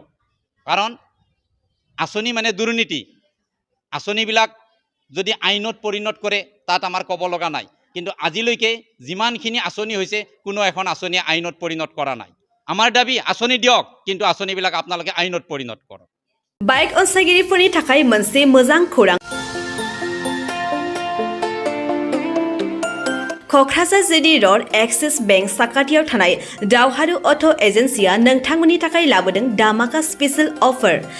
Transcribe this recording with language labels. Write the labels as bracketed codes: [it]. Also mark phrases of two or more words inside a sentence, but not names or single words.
[as] কাৰণ আঁচনি মানে দুৰ্নীতি, আঁচনিবিলাক যদি আইনত পৰিণত কৰে তাত আমাৰ ক'ব লগা নাই, কিন্তু আজিলৈকে যিমানখিনি আঁচনি হৈছে কোনো এখন আঁচনি আইনত পৰিণত কৰা নাই। আমাৰ দাবী আঁচনি দিয়ক, কিন্তু আঁচনিবিলাক আপোনালোকে আইনত পৰিণত কৰক। [brx] बाइक अनसायगिरिफोरनि थाखाय मोनसे मोजां खौरां। क'क्राझार जिडी र'ड एक्सिस बेंक साखाथियाव थानाय दावहारु अट' एजेन्सिया नोंथांमोननि थाखाय लाबोदों दामाका [en] special offer.